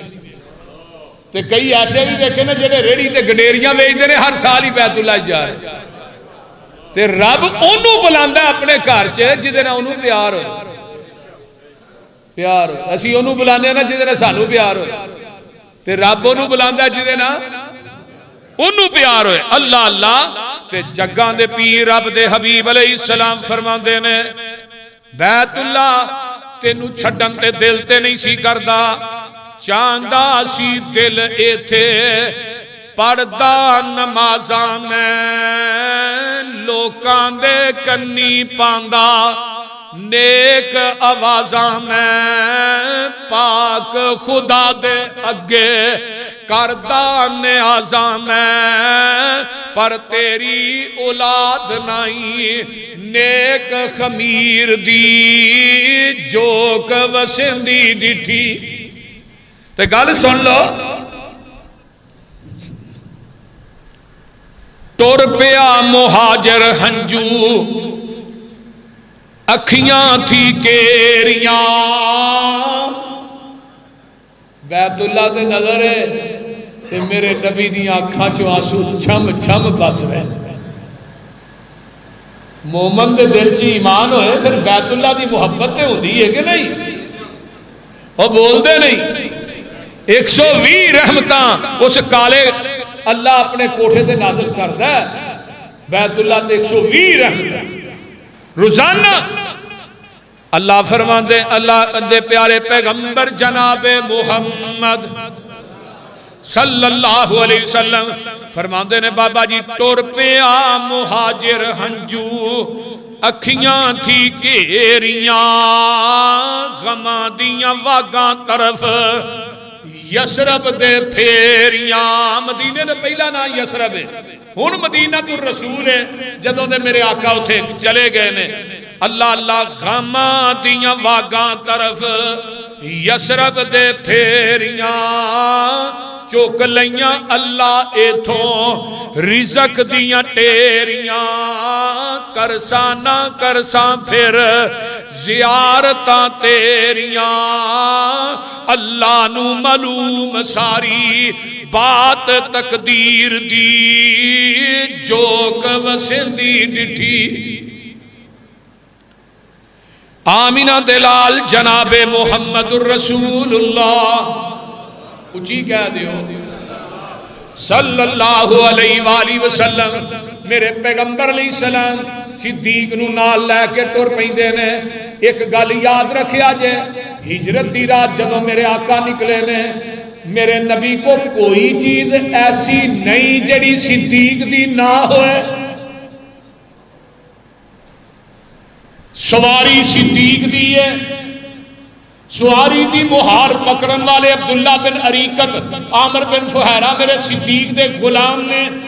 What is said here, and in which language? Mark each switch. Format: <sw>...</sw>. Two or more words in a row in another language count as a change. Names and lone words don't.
<pa>تے کئی ایسے بھی دیکھے نے جڑے ریڑی تے گڈیریاں ویچدے نے ہر سال ہی بیت اللہ جا رہے. تے رب اونوں بلاندا اپنے گھر چ جدے نال اونوں پیار ہو. پیار ہو اسی اونوں بلانے نا جدے نال سانوں پیار ہو, تے رب اونوں بلاندا جدے نال اونوں پیار ہوئے. اللہ اللہ تے جگاں دے پیر رب دے حبیب</pa> <ar>علیہ السلام</ar> <pa>فرماندے نے بیت اللہ تینوں چھڈن تے دل تے نہیں سی کردا, چاہندا سی دل ایتھے پڑھدا نمازاں میں لوکاں دے کنی پاندا نیک آوازاں میں پاک خدا دے اگے کردہ نیازاں میں پر تیری اولاد نہیں نیک خمیر دی جوک وسندی ڈٹھی. تے گل سن لو, ٹر پیا مہاجر ہنجو اکھیاں تھی کیریاں. بیت اللہ تے نظر ہے تے میرے نبی دیاں اکھاں چوں آنسو چھم چھم بس رہے. مومن دے دل چ ایمان ہوئے پھر بیت اللہ دی محبت تے ہوندی ہے کہ نہیں؟ وہ بول دے نہیں. 120 رحمتاں اس کالے اللہ اپنے کوٹھے تے نازل کردا ہے. بیت اللہ تے 120 رحمتاں روزانہ. اللہ فرماندے اللہ دے پیارے پیغمبر جناب محمد</pa> <ar>صلی اللہ علیہ وسلم</ar> <pa>فرماندے نے بابا جی ٹر پیا مہاجر ہنجو اکھیاں تھی گھیریاں غماں دیاں واگاں طرف یسرب دے پھیریاں. مدینے نے پہلا نام یسرب ہے, ہن مدینہ الرسول ہے. جدوں دے میرے آقا اتھے چلے گئے نے اللہ اللہ غماں دیاں واگاں طرف یسرب دے پھیریاں چوک لیاں اللہ ایتھوں رزق دیاں ٹیریاں. کرساں نہ کرساں پھر زیارتاں تیریاں اللہ نو معلوم ساری بات تقدیر دی جوک وسندی ڈٹھی. آمینہ دلال جناب محمد الرسول اللہ اچھی کہہ دیو</pa> <ar>صلی اللہ علیہ وآلہ وسلم.</ar> <pa>میرے پیغمبر</pa> <ar>علیہ السلام</ar> <pa>صدیق نو نال لے کے ٹر پیندے نے ایک گل یاد رکھیا جے، ہجرت دی رات جدوں میرے آقا نکلے نے، میرے نبی کو کوئی چیز ایسی نہیں جڑی صدیق دی نہ ہوئے. سواری صدیق دی ہے، سواری دی مہار پکڑن والے عبداللہ بن عریقت، عامر بن فہیرہ میرے صدیق دے غلام نے.</pa>